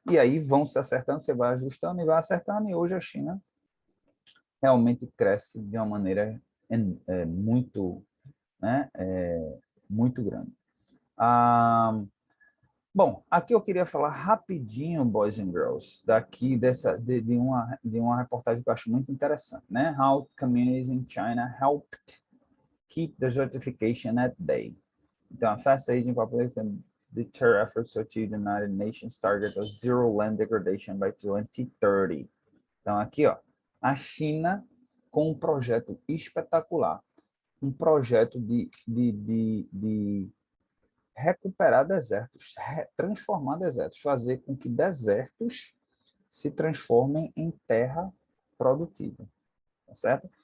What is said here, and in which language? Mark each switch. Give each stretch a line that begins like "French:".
Portuguese: E aí vão se acertando, você vai ajustando e vai acertando, e hoje a China realmente cresce de uma maneira muito, né, muito grande. Bom, aqui eu queria falar rapidinho,
English: boys and girls,
Portuguese: daqui de uma reportagem que eu acho muito interessante, né?
English: How communities in China helped keep desertification at bay. Então, a fast-aging population can deter efforts to achieve the United Nations target of zero land degradation by 2030.
Portuguese: Então, aqui, ó, a China com um projeto espetacular, um projeto de recuperar desertos, transformar desertos, fazer com que desertos se transformem em terra produtiva, tá certo?